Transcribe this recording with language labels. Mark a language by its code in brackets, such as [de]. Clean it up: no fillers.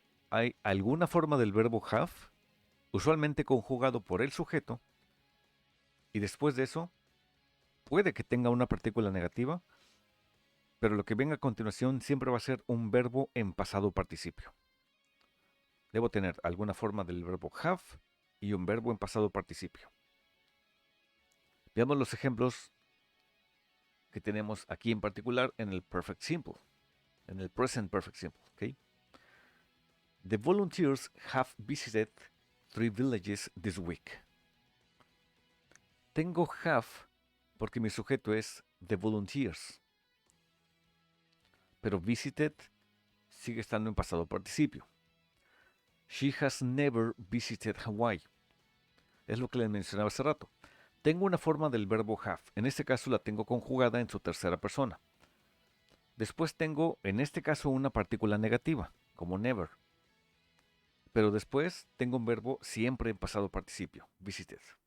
[es] Hay alguna forma del verbo have, usualmente conjugado por el sujeto, y después de eso, puede que tenga una partícula negativa, pero lo que venga a continuación siempre va a ser un verbo en pasado participio. Debo tener alguna forma del verbo have y un verbo en pasado participio. Veamos los ejemplos que tenemos aquí en particular en el Perfect Simple, en el Present Perfect Simple. ¿Okay? [en] The volunteers have visited 3 villages this week. [es] Tengo have porque mi sujeto es [en] the volunteers, [es] pero visited sigue estando en pasado participio. [en] She has never visited Hawaii. [es] Es lo que les mencionaba hace rato. Tengo una forma del verbo have. En este caso la tengo conjugada en su tercera persona. Después tengo, en este caso, una partícula negativa, como never. Pero después tengo un verbo siempre en pasado participio, visited.